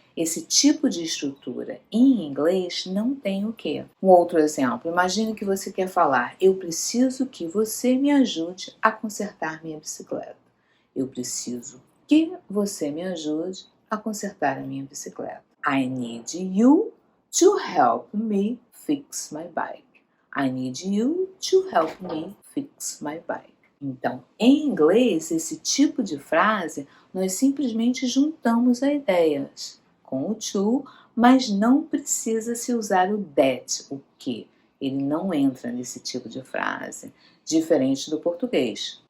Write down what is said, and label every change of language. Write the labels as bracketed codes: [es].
[pt] Esse tipo de estrutura em inglês não tem o que. Um outro exemplo, imagine que você quer falar, eu preciso que você me ajude a consertar minha bicicleta. Eu preciso que você me ajude a consertar a minha bicicleta. [en] I need you to help me fix my bike. I need you to help me fix my bike. [pt] Então, em inglês, esse tipo de frase, nós simplesmente juntamos as ideias com o to, mas não precisa se usar o that, o que. Ele não entra nesse tipo de frase, diferente do português.